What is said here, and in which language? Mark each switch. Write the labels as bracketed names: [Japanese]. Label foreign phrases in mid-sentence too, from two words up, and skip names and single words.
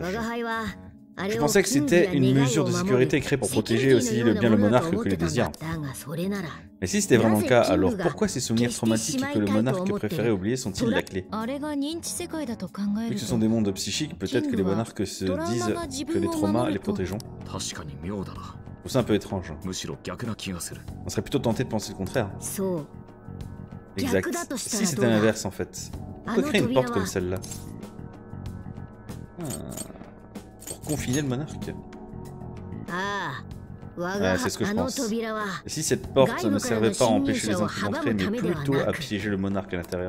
[French] Je pensais que c'était une mesure de sécurité créée pour protéger aussi bien le monarque que les désirs. Mais si c'était vraiment le cas, alors pourquoi ces souvenirs traumatiques que le monarque préférait oublier sont-ils la clé? Vu que ce sont des mondes psychiques, peut-être que les monarques se disent que les traumas les protégeons. trouve ça un peu étrange. [Japanese] むしろ逆な気がする。 [French] On serait plutôt tenté de penser le contraire. [Japanese] そう。 [French] Exact. Si c'était l'inverse en fait. Pourquoi créer une porte comme celle-là? Pour confiner le monarque. Ouais, c'est ce que je pense. Et si cette porte ne servait pas à empêcher les intrus d'entrer, mais plutôt à piéger le monarque à l'intérieur?